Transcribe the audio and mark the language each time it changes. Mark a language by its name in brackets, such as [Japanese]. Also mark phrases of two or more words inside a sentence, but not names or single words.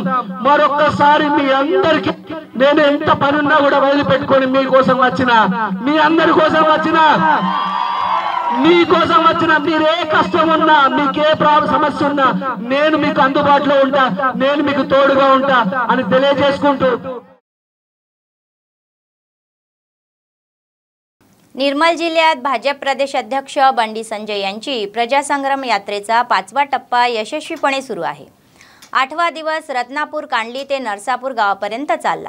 [Telugu] మరొక్కసారి మీ అందరికి నేను ఎంత పనున్నా కూడా వదిలిపెట్టుకొని మీకోసం వచ్చిన, మీ అందరి కోసం వచ్చిన, మీకోసం వచ్చిన, మీరే కష్టం ఉన్నా, మీకే సమస్య ఉన్నా నేను మీకు అందుబాటులో ఉంటా, నేను మీకు తోడుగా ఉంటా అని తెలియజేసుకుంటూ [Marathi] निर्मल जिल्ह्यात भाजप प्रदेश अध्यक्ष बंडी संजय यांची प्रजासंग्राम यात्रेचा 5वा टप्पा यशस्वीपणे सुरू आहे. 8वा दिवस रत्नापूर कांडली ते नरसापूर गावापर्यंत चालला.